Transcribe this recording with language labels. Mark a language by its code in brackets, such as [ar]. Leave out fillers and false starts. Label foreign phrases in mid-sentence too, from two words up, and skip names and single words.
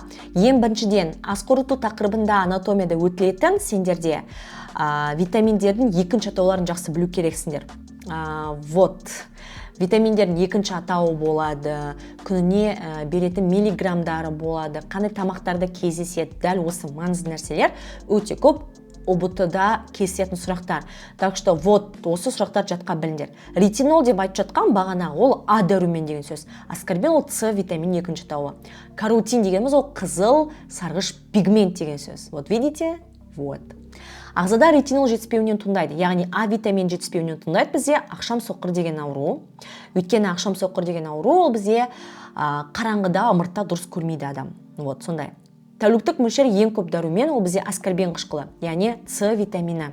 [kk] Ең біріншіден, ас қорыту тақырыбында анатомияда өтілетін сендерде витаминдердің екінші атауларын жақсы білу керексіңдер. [ru] Вот. [kk] Витаминдердің екінші атауы болады, күніне беретін миллиграмдары болады, қандай тамақтарда кездеседі. Дәл осы маңызды нәрселер өте көп ОБТ-да кездесетін сұрақтар. [ru] Так что вот [kk] осы сұрақтар жатқа біліңдер. Ретинол деп айтып жатқан бағана ол А дәрумен деген сөз. Аскорбин ол С витамин екінші атауы. Каротин дегеніміз ол қызыл сарғыш пигмент деген сөз. [ru] Вот видите? Вот. [kk] Ағзада ретинол жетіспеуінен туындайды. Яғни А витамин жетіспеуінен туындайды бізде ақшам соқыр деген ауру. Өйткені ақшам соқыр деген ауру ол бізде қараңғыда ымыртта дұрыс көрмейді адам. Вот сондай. Тәуліктік мөлшері ең көп дәрумен ол бізде аскорбин қышқылы, яғни С витамині.